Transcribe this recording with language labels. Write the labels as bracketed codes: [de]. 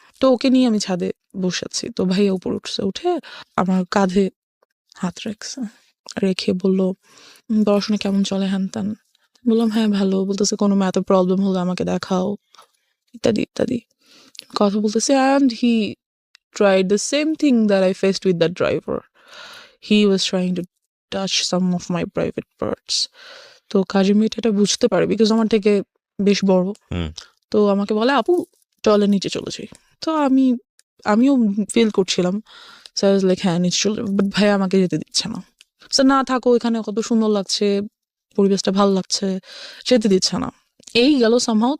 [bn] তো ওকে নিয়ে আমি ছাদে বসেছি। তো ভাইয়া উপর উঠছে, উঠে আমার কাঁধে হাত রেখে বলল, পড়াশোনা কেমন চলে, হ্যান ত্যান। বললাম হ্যাঁ ভালো। বলতেছে কোনো ম্যাথে প্রবলেম হলে আমাকে দেখাও, ইত্যাদি ইত্যাদি কথা বলতেছে। [en] And he tried the same thing that I faced with that driver. He was trying to touch some of my private parts. [bn] তো কাজের মেয়েটা এটা বুঝতে পারে, বিকজ আমার থেকে বেশ বড়। তো আমাকে বলে, আপু চলে নিচে চলে যাই। তো আমিও ফিল করছিলাম, [en] so I was like [bn] হ্যাঁ নিচে চলে যাবো। বাট ভাইয়া আমাকে যেতে দিচ্ছে না। সো না থাকো, এখানে কত সুন্দর লাগছে, পরিবেশটা ভালো লাগছে, যেতে দিচ্ছে না। এই গেল সামহাও।